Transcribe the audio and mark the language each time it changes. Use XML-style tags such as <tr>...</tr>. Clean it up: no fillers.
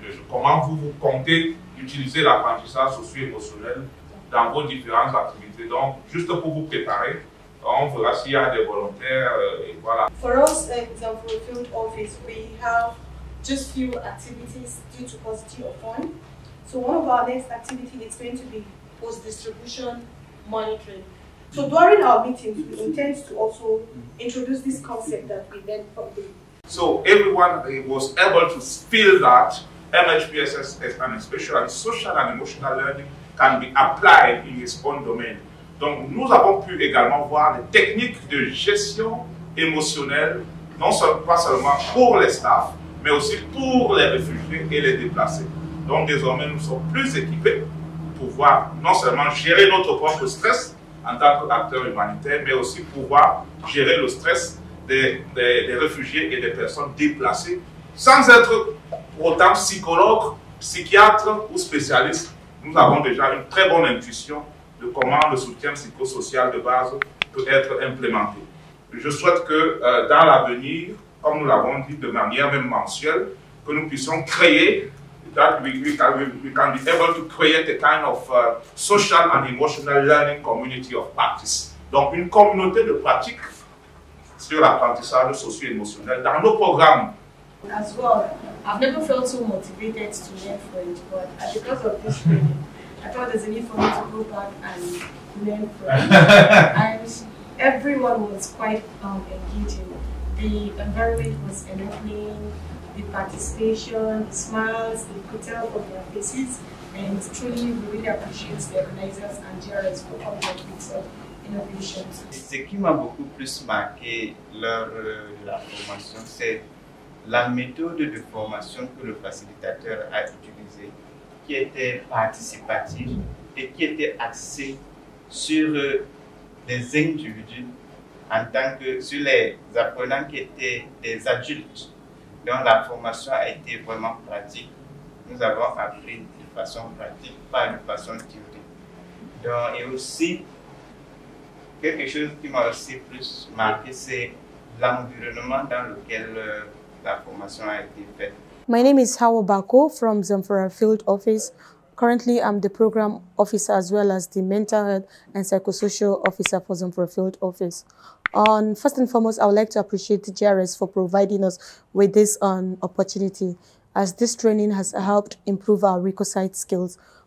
<fr>Comment vous comptez utiliser l'apprentissage socio-émotionnel dans vos différentes activités. Donc, juste pour vous préparer, on verra s'il y a des volontaires et voilà.</fr> <en>For us, for the field office, we have just few activities due to paucity of funds. So one of our next activity is going to be post-distribution monitoring. So during our meetings, we intend to also introduce this concept that we learned from the. So everyone was able to feel that MHPSS, and especially social and emotional learning, can be applied in its own domain.</en> <fr>Donc nous avons pu également voir les techniques de gestion émotionnelle, pas seulement pour les staffs, mais aussi pour les réfugiés et les déplacés. Donc désormais nous sommes plus équipés pour pouvoir non seulement gérer notre propre stress en tant qu'acteur humanitaire, mais aussi pouvoir gérer le stress des réfugiés et des personnes déplacées sans être pour autant psychologue, psychiatre ou spécialiste. Nous avons déjà une très bonne intuition de comment le soutien psychosocial de base peut être implémenté. Je souhaite que dans l'avenir, comme nous l'avons dit de manière même mensuelle, que nous puissions créer,</fr> <en>that we can be able to create a kind of social and emotional learning community of practice.</en> <fr>Donc une communauté de pratique sur l'apprentissage socio-émotionnel dans nos programmes.</fr> <en>As well, I've never felt so motivated to learn French, but because of this training, I thought there's a need for me to go back and learn French. And everyone was quite engaging. The environment was enabling, the participation, the smiles, they could tell from their faces, and truly we really appreciate the organizers and GRS for all their bits of innovations.</en> <fr>Ce qui m'a beaucoup plus marqué lors de la formation, c'est la méthode de formation que le facilitateur a utilisée, qui était participative et qui était axée sur des individus en tant que sur les apprenants qui étaient des adultes. Donc la formation a été vraiment pratique. Nous avons appris de façon pratique, pas de façon théorique. Donc, et aussi, quelque chose qui m'a aussi plus marqué, c'est l'environnement dans lequel la formation a été faite.</fr> <en>My name is Hawa Bako from Zamfara Field Office. Currently, I'm the program officer as well as the mental health and psychosocial officer for Zamfara Field Office. First and foremost, I would like to appreciate the GRS for providing us with this opportunity, as this training has helped improve our RICOSITE skills.</en>